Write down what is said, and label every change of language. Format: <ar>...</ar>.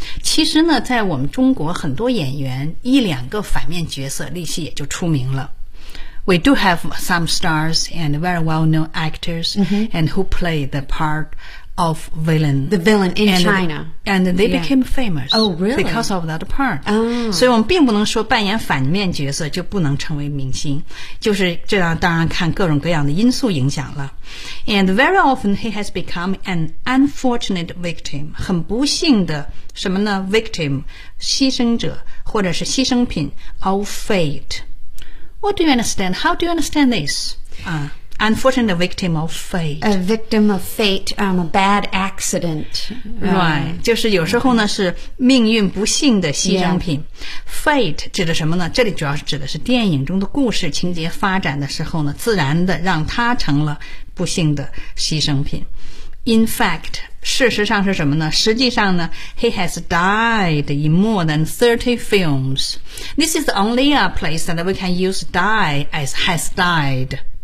<zh>其实呢在我们中国很多演员一两个反面角色立即也就出名了。</zh> <en>We do have some stars and very well-known actors、 mm-hmm. and who play the part of villain. The villain in and, China. And they、yeah. became famous. Oh, really? Because of that part.、 Oh.</en> <zh>所以我们并不能说扮演反面角色就不能成为明星。就是这样当然看各种各样的因素影响了。</zh> <en>And very often he has become an unfortunate victim.</en> <zh>很不幸的什么呢 ?victim, 牺牲者或者是牺牲品 of fate.</zh> <en>What do you understand? How do you understand this?、Unfortunate victim of fate. A victim of fate, a bad accident. Right.</en> <zh>就是有时候呢是命运不幸的牺牲品。 Fate 指的什么呢？这里主要是指的是电影中的故事情节发展的时候呢，自然的让他成了不幸的牺牲品。</zh> <en>In fact,</en> <zh>事实上是什么呢？实际上呢</zh> <en>,he has died in more than 30 films. This is the only place that we can use die as has died.</en>